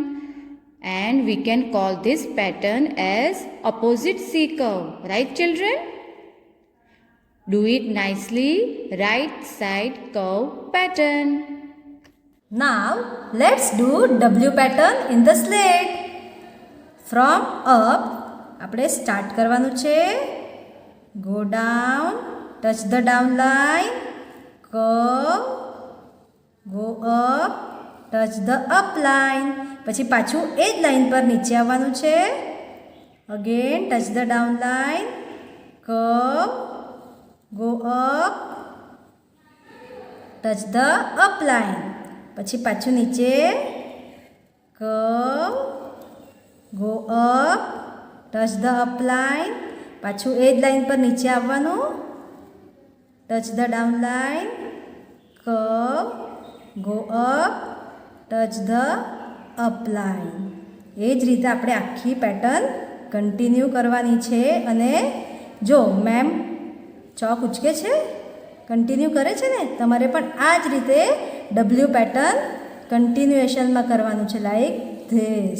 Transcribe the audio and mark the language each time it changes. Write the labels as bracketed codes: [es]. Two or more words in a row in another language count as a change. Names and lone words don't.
[en] And we can call this pattern as opposite C curve. Right children? Do it nicely. Right side curve pattern. Now let's do W pattern in the slate. From up [gu] આપણે સ્ટાર્ટ કરવાનું છે. [en] Go down, touch the down line, curve, go up, touch the up line. [gu] પછી પાછું એ જ લાઈન પર નીચે આવવાનું છે. [en] Again touch the down line, curve, go up, touch the up line. [gu] પછી પાછું નીચે, [en] curve, go up, touch the up line. [gu] પાછું એ જ લાઈન પર નીચે આવવાનું, [en] touch the down line, curve, go up, touch the up line. [gu] એ જ રીતે આપણે આખી પેટર્ન કન્ટિન્યુ કરવાની છે. અને જો મેમ ચોક ઉચકે છે, કન્ટિન્યુ કરે છે ને, તમારે પણ આ જ રીતે W પેટર્ન કન્ટિન્યુએશનમાં કરવાનું છે, [en] like this.